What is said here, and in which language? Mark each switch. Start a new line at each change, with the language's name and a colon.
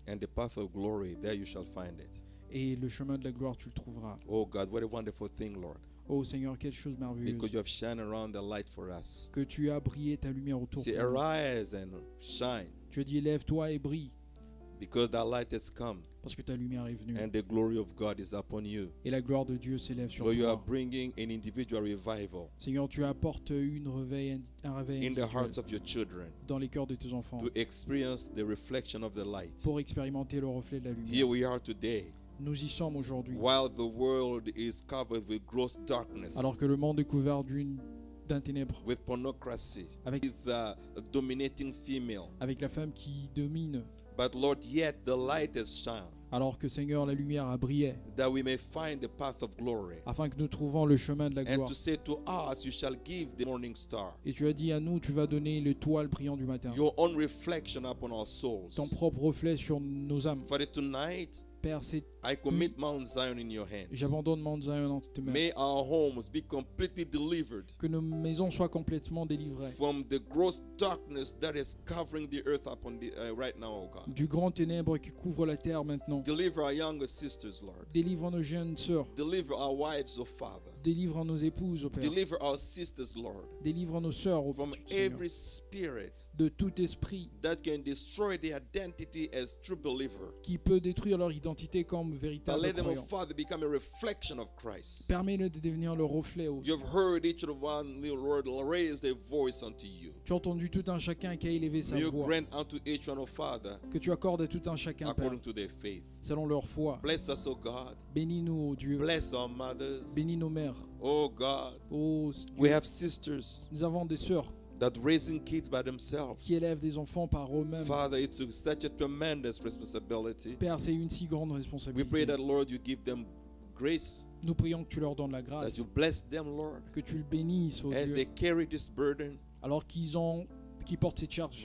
English: and the path of glory, there you shall find it.
French: Et le chemin de la gloire, tu le trouveras.
English: Oh God, what a wonderful thing, Lord.
French: Oh Seigneur, quelle chose merveilleuse.
English: Because you have shined around the light for us.
French: Que tu as brillé ta lumière autour de
English: Say,
French: nous.
English: arise and shine,
French: Tu as dit, lève-toi et brille,
English: because that light has come,
French: parce que ta lumière est venue.
English: and the glory of God is upon you.
French: Et la gloire de Dieu s'élève sur
English: Lord, you are
French: toi.
English: bringing an individual revival
French: Seigneur, tu apportes un réveil
English: in the
French: individuel
English: hearts of your children
French: dans les cœurs de tes enfants
English: to experience the reflection of the light.
French: pour expérimenter le reflet de la
English: Here
French: lumière.
English: we are today,
French: Nous y sommes aujourd'hui.
English: while the world is covered with gross darkness,
French: Alors que le monde est couvert d'un ténèbre,
English: with pornocracy,
French: avec,
English: with a dominating female,
French: avec la femme qui domine,
English: But Lord, yet the light has shone,
French: Alors que Seigneur, la lumière a brillé,
English: that we may find the path of glory.
French: afin que nous trouvons le chemin de la
English: And
French: gloire.
English: to say to us, you shall give the morning star,
French: Et tu as dit à nous, tu vas donner l'étoile brillant du matin.
English: your own reflection upon our souls.
French: Ton propre reflet sur nos âmes.
English: Father, tonight,
French: Père,
English: I commit Mount Zion in your hands.
French: j'abandonne Mount Zion entre tes mains.
English: May our homes be completely delivered
French: Que nos maisons soient complètement délivrées
English: from the gross darkness that is covering the earth upon right now, oh God.
French: du grand ténèbre qui couvre la terre maintenant.
English: Deliver our younger sisters, Lord.
French: Délivre nos jeunes sœurs.
English: Deliver our wives, oh Father.
French: Délivre nos épouses, au Père.
English: Deliver our sisters, Lord,
French: Délivre nos sœurs, au
English: from
French: Seigneur.
English: every spirit
French: De tout esprit
English: that can destroy their identity as true believer.
French: qui peut détruire leur identité comme
English: But
French: véritable
English: let them, oh
French: croyant.
English: Father, become a reflection of Christ.
French: Permets-le de devenir le reflet aussi.
English: You have heard each of one, Lord, raise their voice unto you.
French: Tu as entendu tout un chacun qui a élevé sa
English: May you
French: voix.
English: grant unto each one, oh Father,
French: Que tu accordes à tout un chacun, Père,
English: according to their faith.
French: selon leur foi.
English: Bless us, oh God.
French: Bénis-nous, ô Dieu.
English: Bless our mothers.
French: Bénis nos mères.
English: Oh God.
French: Oh,
English: We have sisters
French: nous avons des sœurs
English: that raising kids by themselves.
French: qui élèvent des enfants par eux-mêmes.
English: Father, it's such a tremendous responsibility.
French: Père, c'est une si grande
English: We pray
French: responsabilité.
English: that, Lord, you give them grace,
French: Nous prions que tu leur donnes la
English: that
French: grâce,
English: you bless them, Lord,
French: que tu le bénisses, ô
English: as
French: Dieu,
English: they carry this burden
French: alors qu'ils portent cette charge